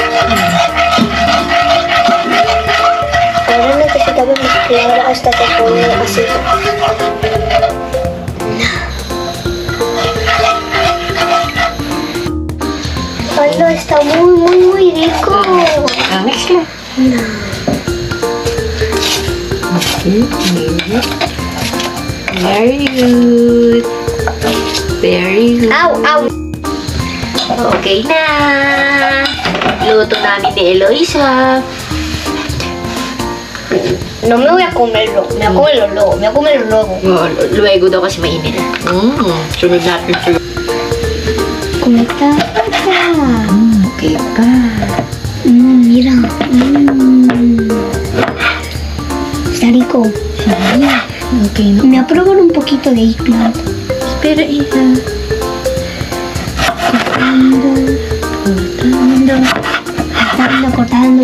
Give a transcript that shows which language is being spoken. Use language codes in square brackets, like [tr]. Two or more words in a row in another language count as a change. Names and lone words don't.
[es] Ahora necesitamos mezclar hasta que pone así. ¡Hola! Está muy rico. Mezcla. [en] Very good. Au. [tl] Okay na. Luto namin ni Eloisa. [es] No me voy a comerlo. Me voy a comerlo luego. [tl] Luego daw kasi mainit. Sunod natin siya. Kumita. Okay pa. [es] Mira. Está rico. Okay, no? Me voy a probar un poquito de eggplant. Espera, hija. Cortando.